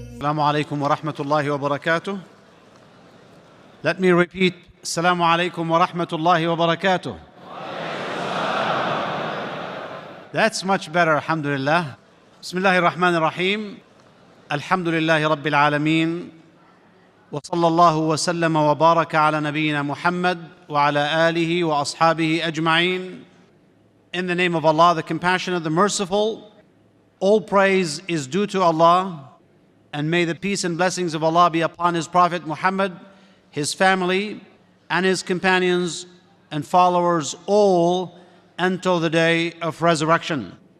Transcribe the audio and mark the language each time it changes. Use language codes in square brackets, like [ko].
[ar] السلام عليكم ورحمة الله وبركاته. [en] Let me repeat. [ar] السلام عليكم ورحمة الله وبركاته. [en] That's much better, alhamdulillah. [ar] بسم الله الرحمن الرحيم. الحمد لله رب العالمين. وصلى الله وسلم وبارك على نبينا محمد وعلى آله وأصحابه أجمعين. [en] In the name of Allah, the Compassionate, the Merciful, all praise is due to Allah, and may the peace and blessings of Allah be upon His Prophet Muhammad, his family, and his companions and followers, all until the day of resurrection.